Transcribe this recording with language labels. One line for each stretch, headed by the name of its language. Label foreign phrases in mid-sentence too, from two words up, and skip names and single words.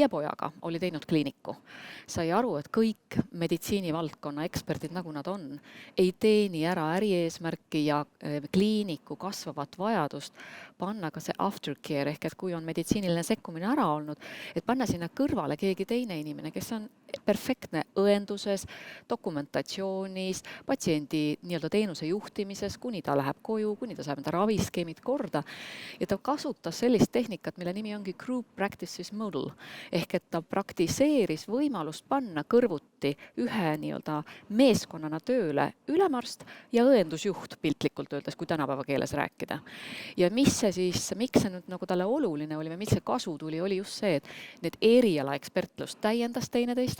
Estonian: pojaga oli teinud kliiniku, sai aru, et kõik meditsiinivaldkonna eksperdid, nagu nad on, ei teeni ära ärieesmärki ja kliiniku kasvavat vajadust panna ka see aftercare, ehk et kui on meditsiiniline sekkumine ära olnud, et panna sinna kõrvale keegi teine inimene, kes on perfektne õenduses, dokumentatsioonis, patsiendi nii-öelda teenuse juhtimises, kuni ta läheb koju, kuni ta saab enda raviskeemid korda. Ja ta kasutas sellist tehnikat, mille nimi ongi
English: group practices model,
Estonian: ehk et ta praktiseeris võimalust panna kõrvuti ühe nii-öelda meeskonnana tööle ülemarst ja õendusjuht, piltlikult öeldes, kui tänapäeva keeles rääkida. Ja miks see nüüd nagu talle oluline oli või mis see kasu tuli, oli just see, et need eriala ekspertlust täiendas teineteist.